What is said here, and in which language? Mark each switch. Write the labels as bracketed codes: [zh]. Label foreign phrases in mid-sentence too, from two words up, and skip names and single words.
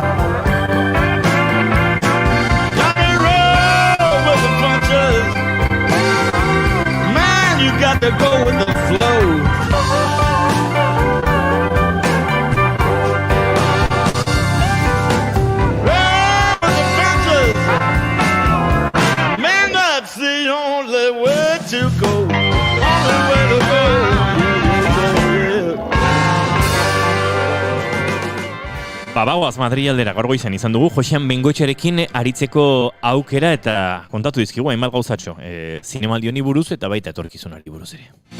[en] Got to go with the flow. Roll with the punches. Man, that's the only way to go. Only way to go. [eu] Bagoaz Madrilaldera gaur goizan izan dugu Josean Bengoetxearekin aritzeko aukera eta kontatu dizkigu hainbat gauzatxo. Zinemaldi honi buruz eta baita etorkizunari buruz ere.